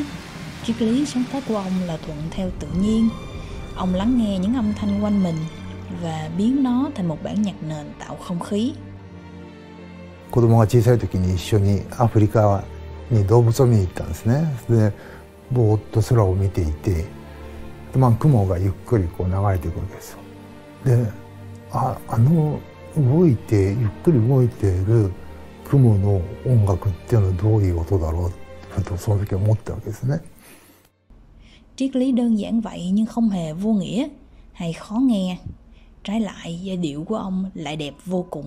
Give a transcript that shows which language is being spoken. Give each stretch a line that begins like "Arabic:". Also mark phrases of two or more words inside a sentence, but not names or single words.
Vietnamese: Triết lý sáng tác của ông là thuận theo tự nhiên. Ông lắng nghe những âm thanh quanh mình và biến nó thành một bản nhạc nền tạo không khí.
Japanese: 子供が小さい時に一緒にアフリカに動物を見に行ったんですね。で、ぼーっと空を見ていて、雲がゆっくりこう流れていくわけですよ。で、動いてゆっくり動いている雲の音楽っていうのはどういう音だろうとその時思ったわけですね。
Vietnamese: Triết lý đơn giản vậy nhưng không hề vô nghĩa hay khó nghe. Trái lại, giai điệu của ông lại đẹp vô cùng.